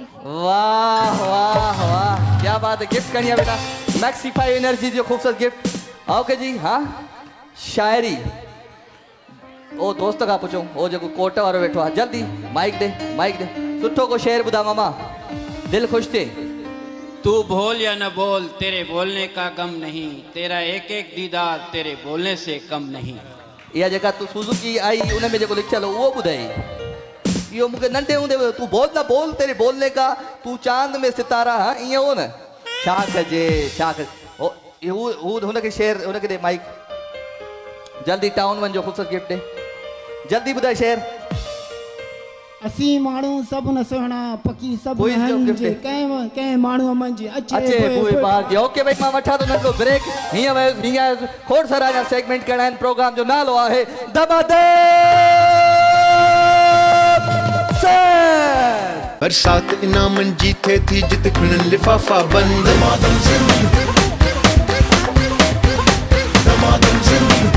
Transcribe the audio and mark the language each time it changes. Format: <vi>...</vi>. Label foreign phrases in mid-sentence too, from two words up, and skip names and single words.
<hi>वाह वाह वाह क्या बात है गिफ्ट करिए बेटा</hi> <sd>मैक्सी 5 एनर्जी जो खूबसूरत गिफ्ट ओके जी हाँ शायरी ओ दोस्त का पूछो ओ जो कोट वारो बैठो है जल्दी माइक दे सुठो को शेर बुधा मामा दिल खुश थे</sd> <hi>तू बोल या न बोल तेरे बोलने का गम नहीं तेरा एक एक दीदार तेरे बोलने से कम नहीं</hi> <sd>या जगह तू सुजुकी आई उनमें जो लिखियल हो वो बुधाई यो मुझे नंढे हूंदे</sd> <hi>तू बोल ना बोल तेरे बोलने का</hi> <sd>तू चांद में सितारा हाँ इं हो न छा कजे ओ हुनखे शेर हुनखे दे माइक जल्दी टाउन वन जो खूबसूरत गिफ्ट दे जल्दी बुधाए शेर असी माण्हू सभु न सुहिणा पकी सभु हंजे कंहिं माण्हू मंझि अचे पोइ बाग ओके भाई मां वठा तो नंढो ब्रेक हीअं खोड़ सारा सेगमेंट करणा आहिनि प्रोग्राम जो नालो आहे बरसात इनामन जी थे थी जित खुलन लिफाफा बंद दमादम सिंध</sd>